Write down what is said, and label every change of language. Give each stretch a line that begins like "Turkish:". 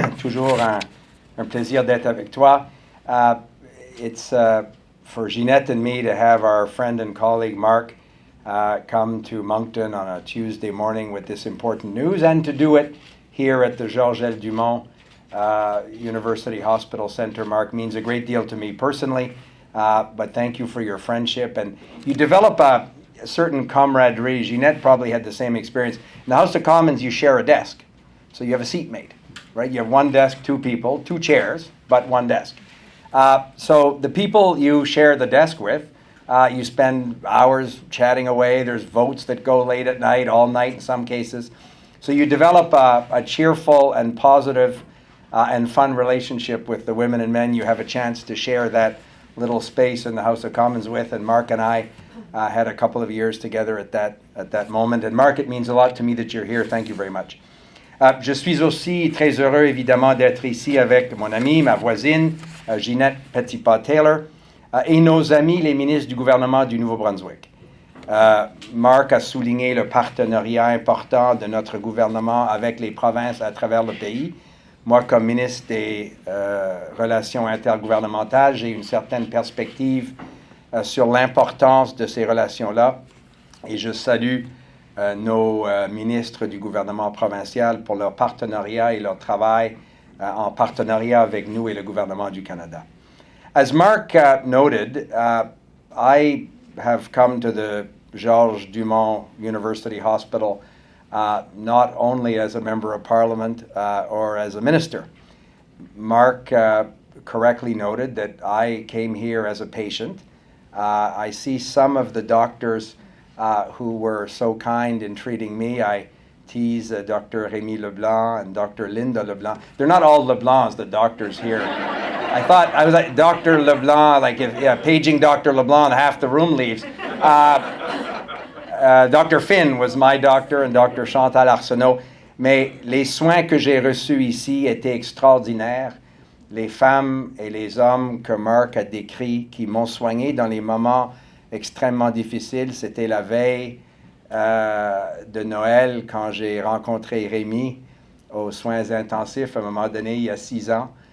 French: Toujours un plaisir d'être avec toi.
English: It's for Ginette and me to have our friend and colleague Marc come to Moncton on a Tuesday morning with this important news, and to do it here at the Georges L. Dumont University Hospital Center. Marc, means a great deal to me personally, but thank you for your friendship. And you develop a certain camaraderie. Ginette probably had the same experience. In the House of Commons, you share a desk. So you have a seatmate, right? You have one desk, two people, two chairs, but one desk. So the people you share the desk with, you spend hours chatting away. There's votes that go late at night, all night in some cases. So you develop a cheerful and positive and fun relationship with the women and men you have a chance to share that little space in the House of Commons with. And Marc and I had a couple of years together at that moment. And Marc, it means a lot to me that you're here. Thank you very much.
French: Je suis aussi très heureux, évidemment, d'être ici avec mon amie, ma voisine, Ginette Petitpas-Taylor, et nos amis, les ministres du gouvernement du Nouveau-Brunswick. Marc a souligné le partenariat important de notre gouvernement avec les provinces à travers le pays. Moi, comme ministre des Relations intergouvernementales, j'ai une certaine perspective sur l'importance de ces relations-là. Et je salue nos ministres du gouvernement provincial pour leur partenariat et leur travail en partenariat avec nous et le gouvernement du Canada.
English: As Marc noted, I have come to the Georges Dumont University Hospital not only as a member of Parliament or as a minister. Marc correctly noted that I came here as a patient. I see some of the doctors who were so kind in treating me. I tease Dr. Rémy Leblanc and Dr. Linda Leblanc. They're not all Leblancs, the doctors here. I was like, Dr. Leblanc, like paging Dr. Leblanc, half the room leaves. Dr. Finn was my doctor and Dr. Chantal Arsenault.
French: Mais les soins que j'ai reçus ici étaient extraordinaires. Les femmes et les hommes que Marc a décrits, qui m'ont soigné dans les moments extrêmement difficiles, c'était la veille de Noël quand j'ai rencontré Rémy aux soins intensifs à un moment donné, il y a 6 ans.